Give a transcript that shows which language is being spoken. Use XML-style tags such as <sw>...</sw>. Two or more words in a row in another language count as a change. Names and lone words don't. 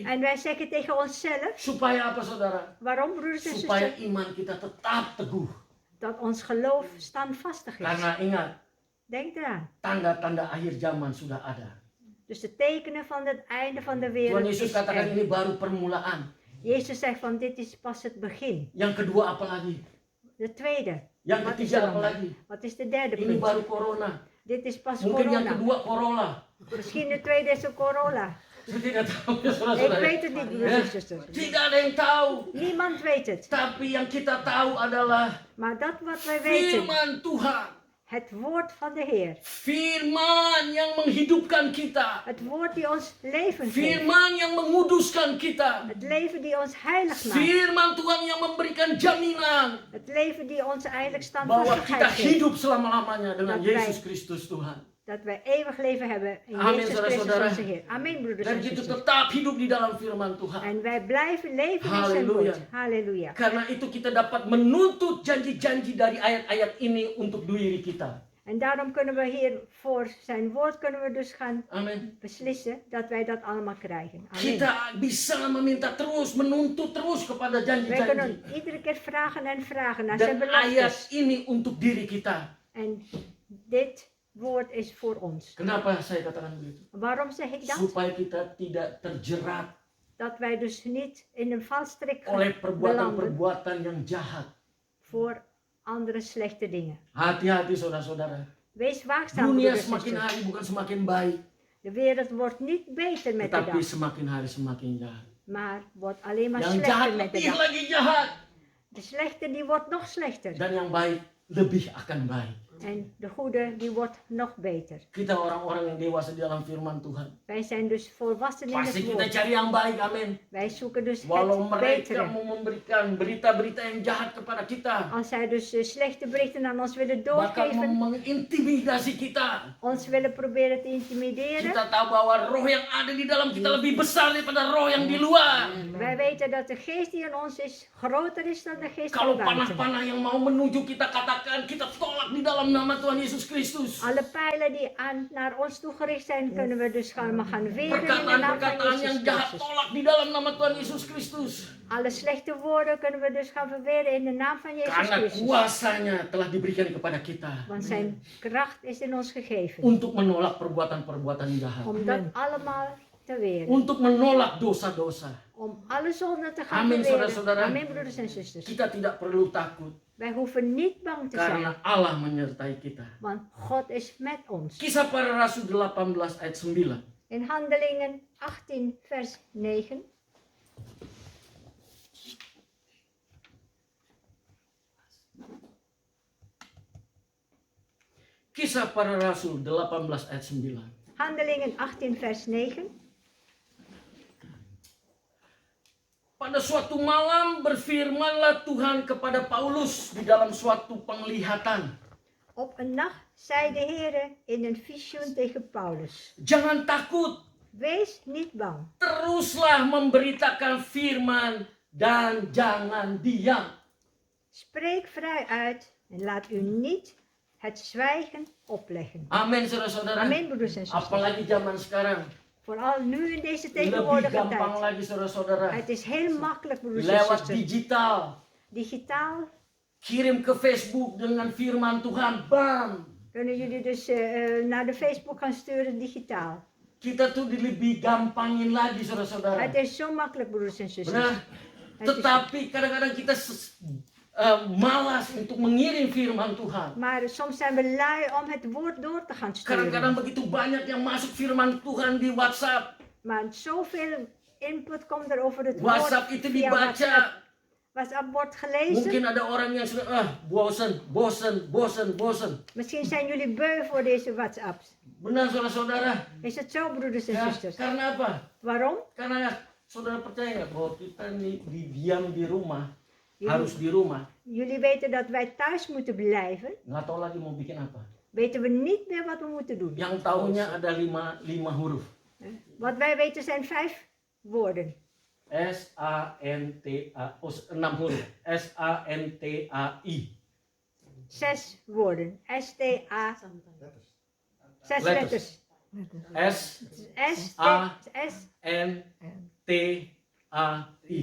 <nl>En wij zeggen tegen onszelf.</nl> <id>Supaya apa, saudara?</id> <nl>Waarom, broeders en</nl> <id>Supaya</id> <nl>zusters?</nl> <id>iman kita tetap teguh.</id> <nl>Dat ons geloof standvastig is.</nl> <id>Karena ingat,</id> <nl>Denk eraan.</nl> <id>tanda-tanda akhir zaman sudah ada.</id> <nl>Dus de tekenen van het einde van de</nl> <id>Tuhan</id> <nl>wereld</nl> <id>Yesus</id> <nl>is</nl> <id>katakan</id> <nl>er.</nl> <id>ini baru permulaan.</id> <nl>Jezus zegt van dit is pas het begin.</nl> <id>Yang kedua apa lagi?</id> <nl>De tweede.</nl> <id>Yang</id> <nl>Wat is</nl> <id>ketiga</id> <nl>er</nl> <id>apa</id> <nl>dan?</nl> <id>lagi?</id> <nl>Wat is de derde</nl> <id>Ini</id> <nl>punt?</nl> <id>baru corona.</id> <nl>Dit is pas</nl> <id>Mungkin yang</id> <nl>corona.</nl> <id>kedua Corolla.</id> <nl>Misschien de tweede is een corona.</nl> <id>Saya tidak tahu ya</id> <nl>Ik</nl> <id>saudara-saudara.</id> <nl>weet het niet, broeders en zusters.</nl> <id>Tidak ada yang tahu.</id> <nl>Niemand weet het.</nl> <id>Tapi yang kita tahu adalah</id> <nl>Maar dat wat wij weten,</nl> <id>firman Tuhan.</id> <nl>het woord van de Heer.</nl> <id>Firman yang menghidupkan kita.</id> <nl>Het woord die ons leven geeft.</nl> <id>Firman yang menguduskan kita.</id> <nl>Het leven die ons heilig maakt.</nl> <id>Firman Tuhan yang memberikan jaminan</id> <nl>Het leven die ons eigenlijk</nl> <id>bahwa kita</id> <nl>standvastigheid geeft.</nl> <id>hidup selama-lamanya dengan</id> <nl>Dat wij-</nl> <id>Yesus Kristus Tuhan.</id> <nl>Dat wij eeuwig leven hebben in</nl> <id>Amen,</id> <nl>Jezus Christus</nl> <id>saudara-saudara.</id> <nl>onze Heer. Amen, broeders</nl> <id>Dan</id> <nl>en</nl> <id>kita</id> <nl>zusters.</nl> <id>tetap hidup di dalam firman Tuhan.</id> <nl>En wij blijven leven in zijn</nl> <id>Halleluja.</id> <nl>woord. Halleluja.</nl> <id>Karena itu kita dapat menuntut janji-janji dari ayat-ayat ini untuk diri kita.</id> <nl>En daarom kunnen we hier voor zijn woord kunnen we dus gaan</nl> <id>Amin.</id> <nl>beslissen dat wij dat allemaal krijgen. Amen.</nl> <id>Kita bisa meminta terus, menuntut terus kepada</id> <nl>Wij</nl> <id>janji-janji.</id> <nl>kunnen iedere keer vragen en vragen naar zijn</nl> <id>Dan ayat</id> <nl>beloftes.</nl> <id>ini untuk diri kita.</id> <nl>En dit woord is voor ons.</nl> <id>Kenapa saya katakan begitu?</id> <nl>Waarom zeg ik dat?</nl> <id>Supaya kita tidak terjerat</id> <nl>Dat wij dus niet in een valstrik</nl> <id>oleh</id> <nl>belanden</nl> <id>perbuatan-perbuatan yang jahat.</id> <nl>voor andere slechte dingen.</nl> <id>Hati-hati saudara-saudara.</id> <nl>Wees waakzaam,</nl> <id>Dunia</id> <nl>broeders en</nl> <id>semakin</id> <nl>zusters.</nl> <id>hari bukan semakin baik,</id> <nl>De wereld wordt niet beter met de</nl> <id>tetapi</id> <nl>dag,</nl> <id>semakin hari semakin jahat.</id> <nl>maar wordt alleen maar</nl> <id>Yang jahat</id> <nl>slechter met de</nl> <id>lebih</id> <nl>dag.</nl> <id>lagi jahat.</id> <nl>De slechte die wordt nog slechter.</nl> <id>Dan yang baik lebih akan baik.</id> <nl>En de goede die wordt nog beter.</nl> <id>Kita orang-orang yang dewasa di dalam firman Tuhan.</id> <nl>Wij zijn dus volwassen in</nl> <id>Pasti</id> <nl>het</nl> <id>kita</id> <nl>woord.</nl> <id>cari yang baik, amin.</id> <nl>Wij zoeken dus</nl> <id>Walau</id> <nl>het</nl> <id>mereka</id> <nl>betere.</nl> <id>mau memberikan berita-berita yang jahat kepada kita.</id> <nl>Als zij dus slechte berichten aan ons willen</nl> <id>Bahkan</id> <nl>doorgeven,</nl> <id>mengintimidasi kita.</id> <nl>ons willen proberen te intimideren.</nl> <id>Kita tahu bahwa roh yang ada di dalam kita lebih besar daripada roh yang di luar.</id> <nl>Wij weten dat de geest die in ons is groter is dan de geest</nl> <id>Kalau</id> <nl>van buiten.</nl> <id>panah-panah yang mau menuju kita, katakan kita tolak di dalam nama Tuhan Yesus Kristus.</id> <nl>Alle pijlen die naar ons toegericht zijn, kunnen we dus gaan weren in de naam van</nl> <id>Perkataan-perkataan yang</id> <nl>Jezus</nl> <id>jahat</id> <nl>Christus.</nl> <id>tolak di dalam nama Tuhan Yesus Kristus.</id> <nl>Alle slechte woorden kunnen we dus gaan verweren in de naam van Jezus</nl> <id>Karena</id> <nl>Christus.</nl> <id>kuasanya telah diberikan kepada kita</id> <nl>Want zijn kracht is in ons gegeven.</nl> <id>untuk menolak perbuatan-perbuatan jahat.</id> <nl>Om dat allemaal te weren.</nl> <id>Untuk menolak dosa-dosa.</id> <nl>Om alle zonden te gaan</nl> <id>Amin,</id> <nl>verweren.</nl> <id>saudara-saudara.</id> <nl>Amin, broeders en zusters.</nl> <id>Kita tidak perlu takut</id> <nl>Wij hoeven niet bang te zijn.</nl> <id>karena Allah menyertai kita.</id> <nl>Want God is met ons.</nl> <id>Kisah Para Rasul 18 ayat 9.</id> <nl>In Handelingen 18 vers 9.</nl> <id>Kisah Para Rasul 18 ayat 9.</id> <nl>Handelingen 18 vers 9.</nl> <id>Pada suatu malam berfirmanlah Tuhan kepada Paulus di dalam suatu penglihatan.</id> <nl>Op een nacht zei de Heer in een visioen tegen Paulus.</nl> <id>Jangan takut,</id> <nl>Wees niet bang.</nl> <id>teruslah memberitakan firman dan jangan diam.</id> <nl>Spreek vrij uit en laat u niet het zwijgen opleggen.</nl> <id>Amin, saudara-saudara.</id> <nl>Amin, broeders en zusters.</nl> <id>Apalagi zaman sekarang.</id> <nl>Vooral nu in deze</nl> <id>Lebih</id> <nl>tegenwoordige</nl> <id>gampang</id> <nl>tijd.</nl> <id>lagi, saudara-saudara.</id> <nl>Het is heel makkelijk, broeders en</nl> <id>Lewat</id> <nl>zusters.</nl> <id>digital.</id> <nl>Digitaal</nl> <id>Kirim ke Facebook dengan firman Tuhan. Bam.</id> <nl>kunnen jullie dus naar de Facebook gaan sturen digitaal.</nl> <id>Kita tuh lebih gampangin lagi, saudara-saudara.</id> <nl>Het is zo makkelijk, broeders en zusters.</nl> <id>Benar.</id> <nl>Het is-</nl> <id>Tetapi kadang-kadang kita malas untuk mengirim firman Tuhan.</id> <nl>Maar soms zijn we lui om het woord door te gaan</nl> <id>Kadang-kadang</id> <nl>sturen.</nl> <id>begitu banyak yang masuk firman Tuhan di WhatsApp.</id> <nl>Maar zoveel input komt er over het</nl> <id>WhatsApp</id> <nl>woord</nl> <id>itu</id> <nl>via</nl> <id>dibaca.</id> <nl>WhatsApp. WhatsApp wordt</nl> <id>Mungkin</id> <nl>gelezen.</nl> <id>ada orang yang sudah bosen.</id> <nl>Misschien zijn jullie beu voor deze WhatsApps.</nl> <id>Benar, saudara-saudara.</id> <nl>Is het zo, broeders en</nl> <id>Ya,</id> <nl>zusters?</nl> <id>karena apa?</id> <nl>Waarom?</nl> <id>Karena saudara percaya nggak bahwa kita nih diam di rumah,</id> <nl>Jullie,</nl> <id>harus di rumah,</id> <nl>jullie weten dat wij thuis moeten blijven.</nl> <id>nggak tahu lagi mau bikin apa.</id> <nl>Weten we niet meer wat we moeten doen.</nl> <id>Yang tahunya ada lima huruf.</id> <nl>Wat wij weten zijn 5 woorden.</nl> <id>S-A-N-T-A, 6 huruf. S-A-N-T-A-I.</id> <nl>6 woorden. S-T-A. 6 Letters. letters. S-A- N-T-A-I.</nl>